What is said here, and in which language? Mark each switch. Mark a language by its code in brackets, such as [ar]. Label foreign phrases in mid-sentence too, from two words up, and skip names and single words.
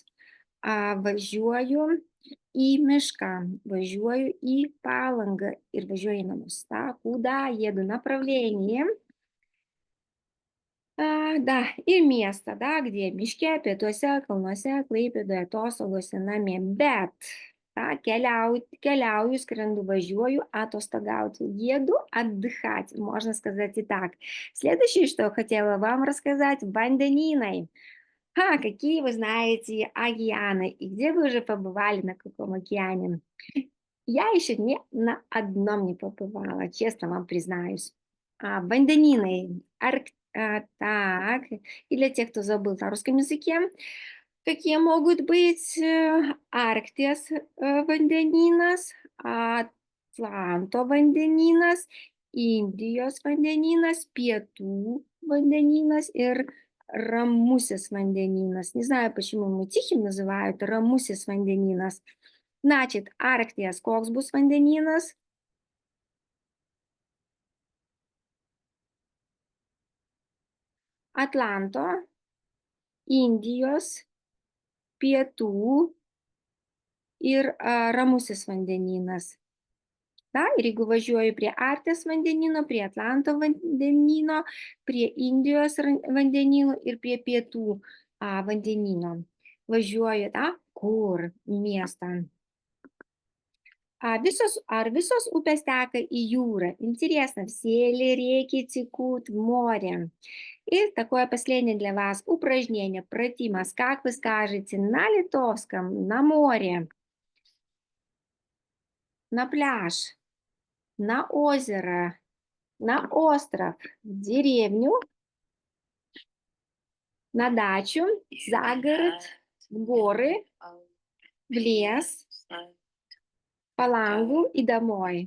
[lt] Važiuoju į mišką, važiuoju į Palangą ir važiuoju į namus. [ru] Куда еду? Направление. Да, и место, да, где? [lt] Miške, pietuose, kalnuose, Klaipėdoje, atostogose, namie. Bet, keliauju, skrendu, važiuoju, atostogauti. [ru] Еду отдыхать, можно сказать и так. Следующее, что хотела вам рассказать, vandenynai. Какие вы знаете океаны и где вы уже побывали, на каком океане? Я еще ни на одном не побывала, честно вам признаюсь. Vandenynai. Так, и для тех, кто забыл на русском языке, какие могут быть [lt] Arkties vandenynas, Atlanto vandenynas, Indijos vandenynas, Pietų vandenynas ir Ramusis vandenynas. [ru] Не знаю, почему мы тихим называют [lt] Ramusis vandenynas. [ru] Значит, [lt] Arkties koks bus vandenynas? Atlanto, Indijos, Pietų ir Ramusis vandenynas. Da, ir jeigu važiuoju prie Arkties vandenyno, prie Atlanto vandenyno, prie Indijos vandenyno ir prie Pietų vandenyno. Važiuoju, da, kur? Miestą. Visos upės teka į jūры? [ru] Интересно, все ли реки текут в море? И такое последнее для вас упражнение, протимас. Как вы скажете на литовском, на море, на пляж, на озеро, на остров, в деревню, на дачу, за город, в горы, в лес, по лангу и домой.